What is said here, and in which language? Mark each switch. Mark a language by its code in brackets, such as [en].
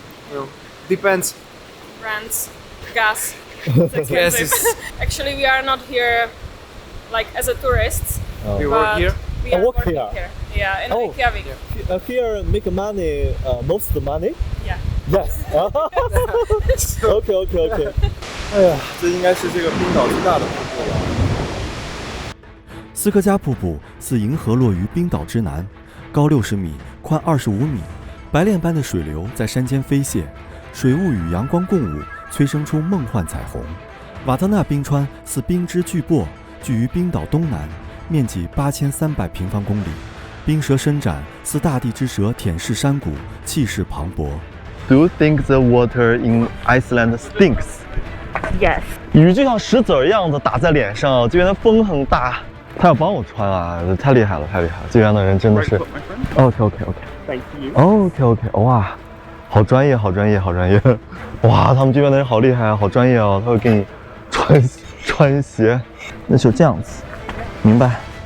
[en] You know, depends. Rents, gas, it's expensive. Yes, it's- Actually, we are not here like as a tourists. We work but here. We are work working here. Yeah, in Reykjavik. Here make money, most money? Yeah. Yes. OK。 [zh] 哎呀，这应该是这个冰岛最大的瀑布了。斯科加瀑布自银河落于冰岛之南，高60米，宽25米，白练般的水流在山间飞泻，水雾与阳光共舞，催生出梦幻彩虹。瓦特纳冰川似冰之巨擘，居于冰岛东南，面积8300平方公里，冰舌伸展，似大地之舌舔舐山谷，气势磅礴。 [en] Do you think the water in Iceland stinks? Yes. [zh] 雨就像石子儿一样的打在脸上，这边的风很大。他要帮我穿啊，太厉害了！这边的人真的是。OK。 [en] Thank you. [zh] OK， 哇，好专业。哇，他们这边的人好厉害啊，好专业哦，他会给你穿鞋，那就这样子，明白？